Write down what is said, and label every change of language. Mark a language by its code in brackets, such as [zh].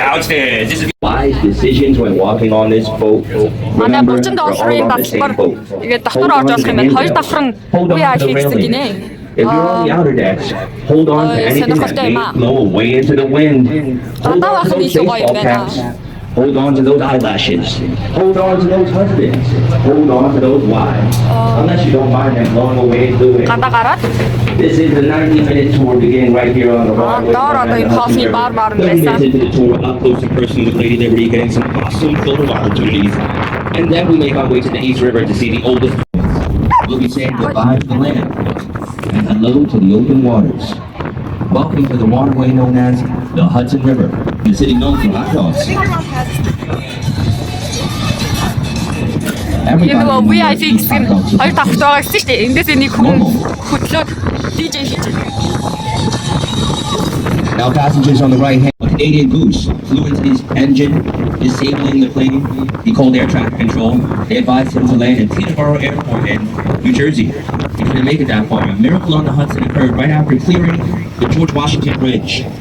[en] This is wise decisions when walking on this boat. [mn] Манай $30 тасалбар тэгээд дотор орж болох юм байна. Хоёр давхран VIP гэсэн гинэ. [en] If you're on the outer decks, hold on to anything that may blow away into the wind. Hold on to those baseball caps. Hold on to those eyelashes. Hold on to those husbands. Hold on to those wives. Unless you don't mind them blowing away into the wind. This is the 90-minute tour beginning right here on the Broadway. 30 minutes into the tour, up close and personal with Lady Liberty, getting some awesome photo opportunities. And then we make our way to the East River to see the oldest. We'll be saying goodbye to the land and hello to the open waters. Welcome to the waterway known as the Hudson River, the city known for hot dogs. [mn] Энэ VIP гэсэн хоёр давхт байгаа гэсэн шүү дээ. Эндээс нэг хүн хөтлөөд DJ хийж байна. [en] Now Now passengers on the right hand, a Canadian Goose flew into his engine, disabling the plane. He called air traffic control. They advised him to land at Teterboro Airport in New Jersey. He couldn't make it that far. A miracle on the Hudson occurred right after clearing the George Washington Bridge.